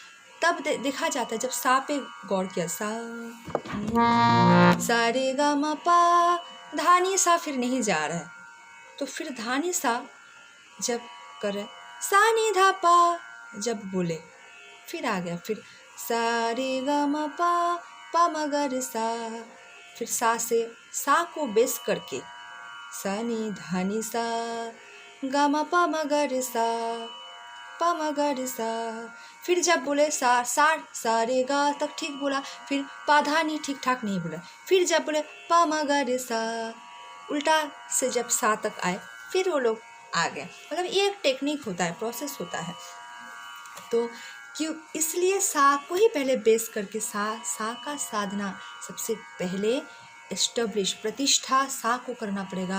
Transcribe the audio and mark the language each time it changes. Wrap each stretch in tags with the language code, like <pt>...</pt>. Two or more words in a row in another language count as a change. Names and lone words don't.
<hi>तब देखा जाता है जब सा पे गौर किया, सा रे गा मा पा, धानी सा फिर नहीं जा रहा है, तो फिर धानी सा जब करे, सा नी धा पा जब बोले, फिर आ गया, फिर सा रे गा मा पा म ग रे सा, फिर सा से सा को बेस करके सा नी धा नी सा गा मा पा म ग रे सा, पा म ग रे सा। फिर जब बोले सा रे गा तक ठीक बोला, फिर पा धा नी ठीक ठाक नहीं बोला, फिर जब बोले पा म ग रे सा, उल्टा से जब सा तक आए फिर वो लोग आ गए। मतलब ये एक टेक्निक होता है, प्रोसेस होता है। तो क्यों, इसलिए सा को ही पहले बेस करके सा का साधना सबसे पहले एस्टेब्लिश, प्रतिष्ठा सा को करना पड़ेगा।</hi>